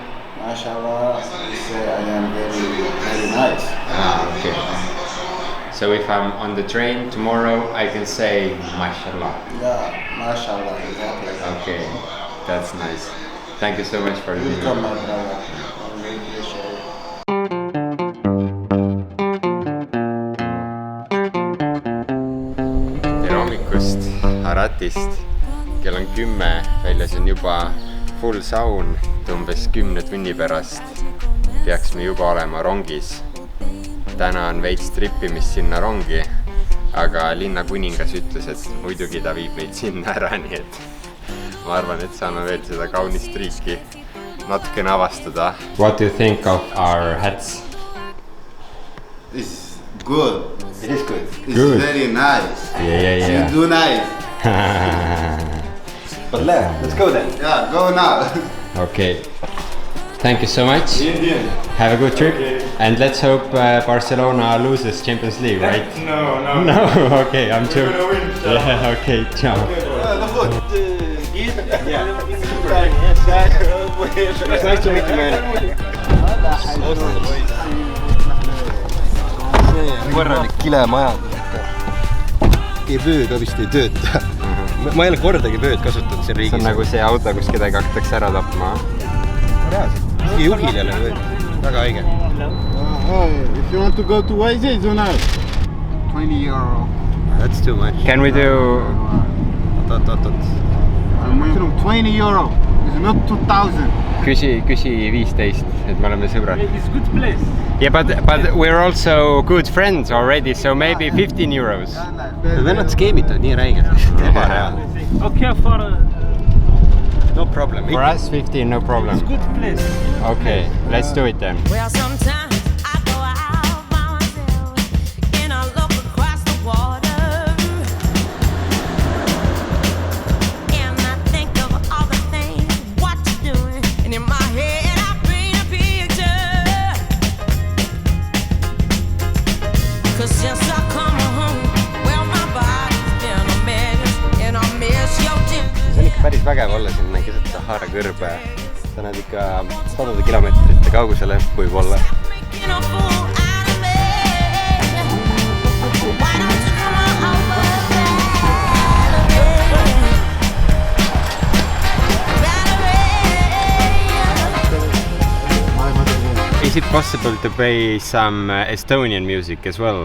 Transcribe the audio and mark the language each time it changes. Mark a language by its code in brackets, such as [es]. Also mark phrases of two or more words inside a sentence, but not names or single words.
[en] Mashallah, say I am very nice. Okay. So if I'm on the train tomorrow, I can say mashallah. Yeah, mashallah, exactly. Okay, that's nice. Thank you so much for the Welcome, my brother. I really appreciate it. [et] Tere hommikust Haratist. Kell on 10, väljas on juba full saun, umbes 10 tunni pärast peaksime juba olema rongis. Täna on veits trippimist sinna rongi, aga linna kuningas ütles, et muidugi ta viib meid sinna ära, nii et ma arvan, et saame veel seda kaunist riiki natukene avastada. [en] What do you think of our hats? It's good. It is good. It's Good. very nice. Yeah. You do nice. But let's go then. Yeah, go now. Okay. Thank you so much. Have a good trip. And let's hope Barcelona loses Champions League, right? No. No? Okay, I'm joking. Yeah, okay, ciao. It's nice to meet you, man. [et] Korralik kilemaja. Vöö ka vist ei tööta. Ma ei ole kordagi vööd kasutanud siin riigis. See on nagu see auto, kus kedagi hakatakse ära tapma. Reaalselt. Juhil ei ole vööd. Väga õige. [en] If you want to go to YZ, do now. 20 euro. That's too much. Can we do... Oot. Minimum 20 euro. It's not 2000. [et] Küsi 15, et me oleme sõbrad. [en] It's good place. Yeah, but we're also good friends already, so maybe 15 euros. [et] Vennad skeemitavad nii räigelt. [en] Okay, for No problem. For us 15, no problem. good place. Okay, let's do it then. Well, sometimes I go out by myself and I look across the water and I think of all the things what you're doing, and in my head I paint a picture. 'Cause since I come home, well my body's been a mess and I miss your dick. [et] See on ikka päris vägev olla siin keset Sahara kõrbe. Sa näed ikka sadade kilomeetrite kaugusele võib-olla. [en] Making a fool out of me. Why don't you come on over, Valerie? Is it possible to play some Estonian music as well